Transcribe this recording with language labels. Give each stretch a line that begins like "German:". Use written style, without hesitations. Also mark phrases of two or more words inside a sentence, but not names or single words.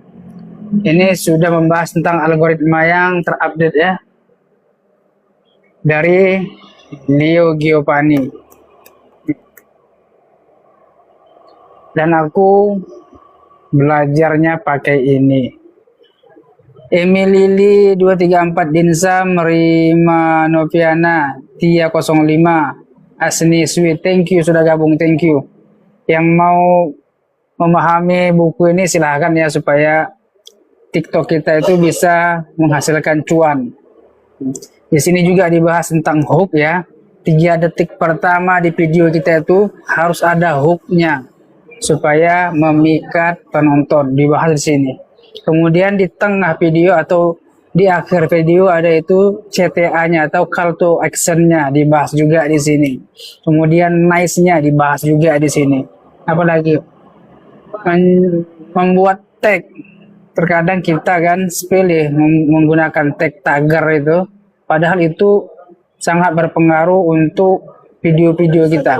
Indonesian: Ini sudah membahas tentang algoritma yang terupdate ya, dari Leo Giovanni. Dan aku belajarnya pakai ini. Emilili 234 Dinsa, Merima Noviana, Tia 05, Asni Sweet,
English: thank you
Indonesian: sudah gabung,
English: thank you.
Indonesian: Yang mau memahami buku ini silahkan ya, supaya TikTok kita itu bisa menghasilkan cuan. Di sini juga dibahas tentang hook ya. 3 detik pertama di video kita itu harus ada hooknya supaya memikat penonton, dibahas di sini. Kemudian di tengah video atau di akhir video ada itu CTA-nya atau
English: call to action-nya,
Indonesian: dibahas juga di sini. Kemudian nice-nya dibahas juga di sini. Apalagi membuat tag. Terkadang kita kan sepele menggunakan tag tagar itu, padahal itu sangat berpengaruh untuk video-video kita.